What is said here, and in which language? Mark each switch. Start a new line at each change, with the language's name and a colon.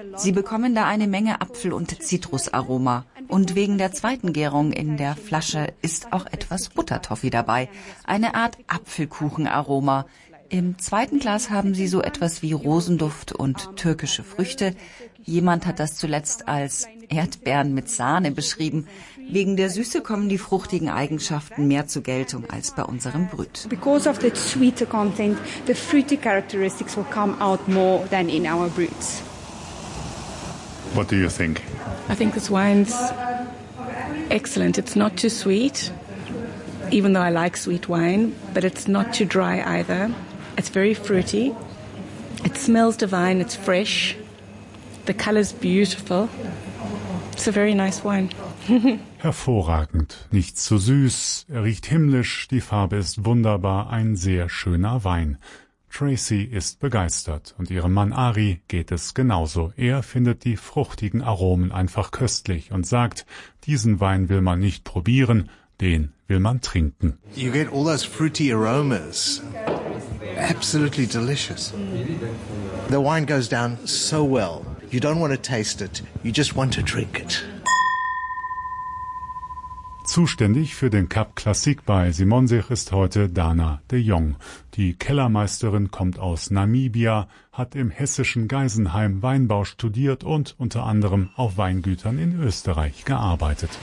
German: Sie bekommen da eine Menge Apfel- und Zitrusaroma. Und wegen der zweiten Gärung in der Flasche ist auch etwas Buttertoffee dabei. Eine Art Apfelkuchenaroma. Im zweiten Glas haben sie so etwas wie Rosenduft und türkische Früchte. Jemand hat das zuletzt als Erdbeeren mit Sahne beschrieben. Wegen der Süße kommen die fruchtigen Eigenschaften mehr zur Geltung als bei unserem Brüt.
English: Because of the sweeter content, the fruity characteristics will come out more than in our brüts. What do you think? I think this wine's excellent. It's not too sweet, even though I like sweet wine, but it's not too dry either. It's very fruity. It smells divine. It's fresh. The color's beautiful. It's a very nice wine.
German: Hervorragend. Nicht zu süß. Er riecht himmlisch. Die Farbe ist wunderbar. Ein sehr schöner Wein. Tracy ist begeistert und ihrem Mann Ari geht es genauso. Er findet die fruchtigen Aromen einfach köstlich und sagt, diesen Wein will man nicht probieren, den will man trinken.
English: You get all those fruity aromas. Absolutely delicious. The wine goes down so well. You don't want to taste it, you just want to drink it.
German: Zuständig für den Cap Classique bei Simonsich ist heute Dana de Jong. Die Kellermeisterin kommt aus Namibia, hat im hessischen Geisenheim Weinbau studiert und unter anderem auf Weingütern in Österreich gearbeitet.